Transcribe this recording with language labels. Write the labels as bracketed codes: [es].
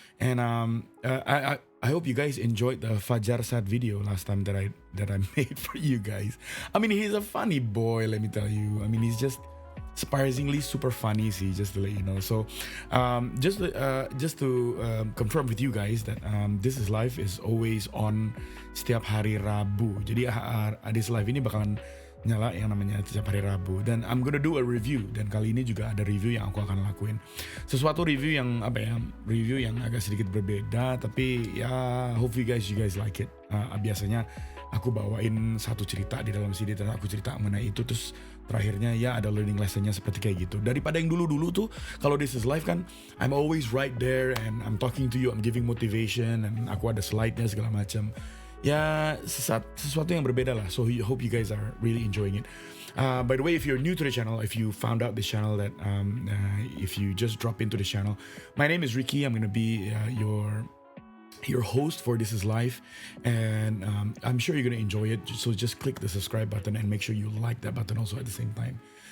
[en] And I hope you guys enjoyed the Fajar Sad video last time that I made for you guys. I mean, he's a funny boy, let me tell you. I mean, he's just surprisingly super funny, see, just to let you know. So, just to confirm with you guys that This Is Live is always on [id] setiap hari Rabu. Jadi This Live ini bakalan nyala yang namanya setiap hari Rabu, dan [en] I'm gonna do a review, [id] dan kali ini juga ada review yang aku akan lakuin, sesuatu review yang review yang agak sedikit berbeda, tapi ya [en] hope you guys like it. [id] Biasanya aku bawain satu cerita di dalam CD dan aku cerita mengenai itu, terus terakhirnya ya ada learning lessonnya seperti kayak gitu. Daripada yang dulu tuh kalau [en] This Is Live kan I'm always right there and I'm talking to you, I'm giving motivation, and [id] aku ada slide-nya segala macam. Ya sesuatu yang berbeda lah. [en] So I hope you guys are really enjoying it. By the way, if you're new to the channel, if you found out this channel, that if you just drop into the channel, my name is Ricky. I'm gonna be your host for This Is Live, and I'm sure you're gonna enjoy it. So just click the subscribe button and make sure you like that button also at the same time.